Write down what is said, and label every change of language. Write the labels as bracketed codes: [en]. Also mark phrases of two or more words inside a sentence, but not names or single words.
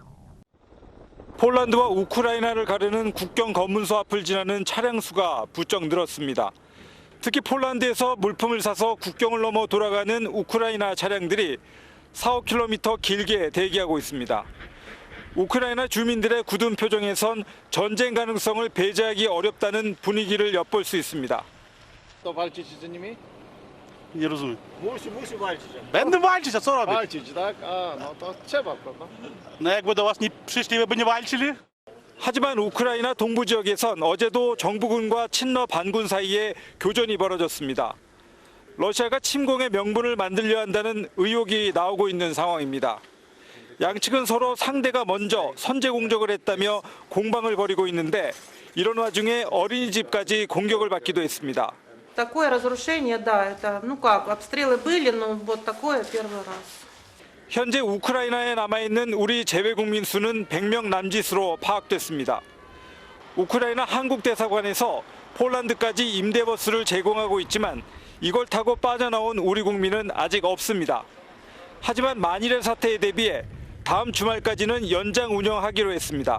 [ko] 폴란드와 우크라이나를 가르는 국경 검문소 앞을 지나는 차량 수가 부쩍 늘었습니다. 특히 폴란드에서 물품을 사서 국경을 넘어 돌아가는 우크라이나 차량들이 4-5km 길게 대기하고 있습니다. 우크라이나 주민들의 굳은 표정에선 전쟁 가능성을 배제하기 어렵다는 분위기를 엿볼 수 있습니다. [pl] To walczycie z nimi? Nie rozumiem. Musi walczyć. Będę walczyć, a co robić? Walczyć, tak? A, no to trzeba, prawda? No jakby do was nie przyszli, by nie walczyli? [ko] 하지만 우크라이나 동부 지역에선 어제도 정부군과 친러 반군 사이에 교전이 벌어졌습니다. 러시아가 침공의 명분을 만들려 한다는 의혹이 나오고 있는 상황입니다. 양측은 서로 상대가 먼저 선제 공격을 했다며 공방을 벌이고 있는데 이런 와중에 어린이집까지 공격을 받기도 했습니다. [ru] Такое разрушение, да, это, ну как, обстрелы были, но вот такое первый раз. [ko] 현재 우크라이나에 남아있는 우리 재외국민 수는 100명 남짓으로 파악됐습니다. 우크라이나 한국대사관에서 폴란드까지 임대버스를 제공하고 있지만 이걸 타고 빠져나온 우리 국민은 아직 없습니다. 하지만 만일의 사태에 대비해 다음 주말까지는 연장 운영하기로 했습니다.